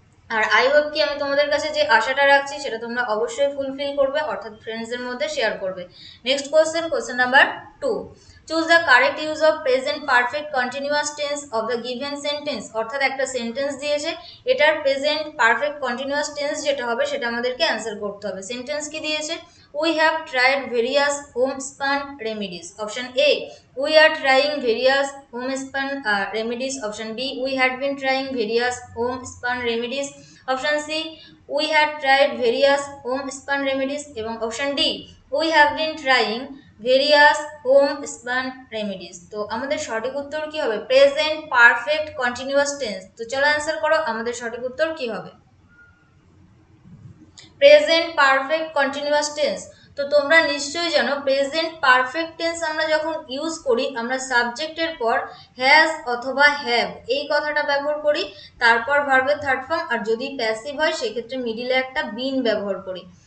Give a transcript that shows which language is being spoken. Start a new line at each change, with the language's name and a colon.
Bangla: আর
English: I hope
Bangla: কি আমি তোমাদের কাছে যে আশাটা রাখছি সেটা তোমরা অবশ্যই ফুলফিল করবে, অর্থাৎ ফ্রেন্ডসদের মধ্যে শেয়ার করবে।
English: Next question number 2, choose the correct use of present perfect continuous tense of the given sentence.
Bangla: অর্থাৎ একটা সেন্টেন্স দিয়েছে, এটার প্রেজেন্ট পারফেক্ট কন্টিনিউয়াস টেন্স যেটা হবে সেটা আমাদেরকে অ্যান্সার করতে হবে। সেন্টেন্স কি দিয়েছে?
English: We have tried various homespun remedies. Option A, we are trying various homespun remedies. Option B, we had been trying various homespun remedies. Option C, we had tried various homespun remedies. এবং option D, we have been trying various homespun remedies.
Bangla: তো আমাদের সঠিক উত্তর কি হবে? Present perfect continuous tense. তো চলো answer করো, আমাদের সঠিক উত্তর কি হবে? Present perfect continuous tense. তো তোমরা নিশ্চয়ই জানো প্রেজেন্ট পারফেক্ট টেন্স আমরা যখন ইউজ করি, আমরা সাবজেক্টের পর হ্যাজ অথবা হ্যাভ এই কথাটা ব্যবহার করি, তারপর ভার্বের থার্ড ফর্ম, আর যদি প্যাসিভ হয় সেক্ষেত্রে মিডিলে একটা বিন ব্যবহার করি।